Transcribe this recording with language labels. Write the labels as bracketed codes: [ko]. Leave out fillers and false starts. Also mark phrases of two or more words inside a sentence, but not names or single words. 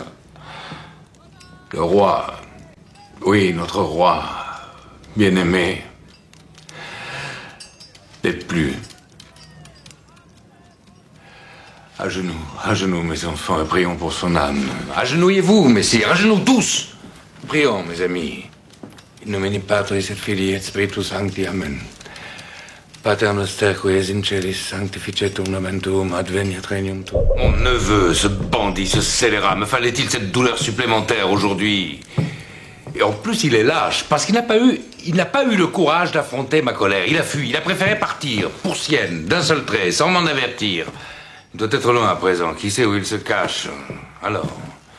[fr] Le roi, oui, notre roi, bien-aimé, n'est plus. À genoux, mes enfants, et prions pour son âme. Agenouillez-vous, messire, à genoux tous. Prions, mes amis. [la] In nomine Patris et Filii et Spiritus Sancti. Amen. Pater noster qui es in celis, sanctificetur nomen tuum, adveniat regnum tuum. [fr] Mon neveu, ce bandit, ce scélérat, me fallait-il cette douleur supplémentaire aujourd'hui? Et en plus, il est lâche, parce qu'il n'a pas eu le courage d'affronter ma colère. Il a fui, il a préféré partir, pour Sienne, d'un seul trait, sans m'en avertir. Il doit être loin à présent, qui sait où il se cache.